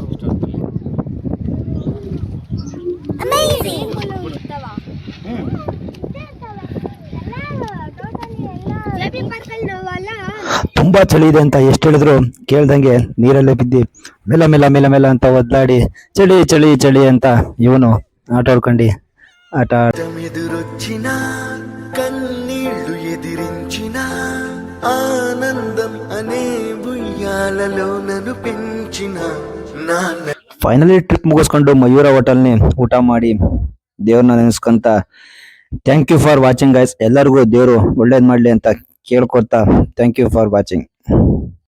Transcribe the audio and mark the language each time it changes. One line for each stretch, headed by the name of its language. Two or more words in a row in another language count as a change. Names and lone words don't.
Kannada: ತುಂಬಾ ಚಳಿ ಇದೆ ಅಂತ ಎಷ್ಟು ಹೇಳಿದ್ರು ಕೇಳ್ದಂಗೆ ನೀರಲ್ಲೇ ಬಿದ್ದಿ ಮೆಲ್ಲ ಮೆಲ್ಲ ಮೆಲ್ಲ ಮೆಲ್ಲ ಅಂತ ಒದ್ಲಾಡಿ ಚಳಿ ಚಳಿ ಚಳಿ ಅಂತ ಇವನು ಆಟ ಆಡ್ಕೊಂಡು
Telugu: ఎదురొచ్చిన కన్నీళ్లు ఎదిరించిన ఆనందం అనే బుయ్యాలలో నన్ను పెంచిన నాన్న.
Kannada: ಫೈನಲಿ ಟ್ರಿಪ್ ಮುಗಿಸ್ಕೊಂಡು ಮಯೂರ ಹೋಟೆಲ್ನಿ ಊಟ ಮಾಡಿ ದೇವ್ರನ್ನ ನೆನೆಸ್ಕೊಂತ
English: thank you for watching guys.
Kannada: ಎಲ್ಲರಿಗೂ ದೇವರು ಒಳ್ಳೇದ್ ಮಾಡ್ಲಿ ಅಂತ ಕೇಳ್ಕೊತಾ
English: thank you for watching.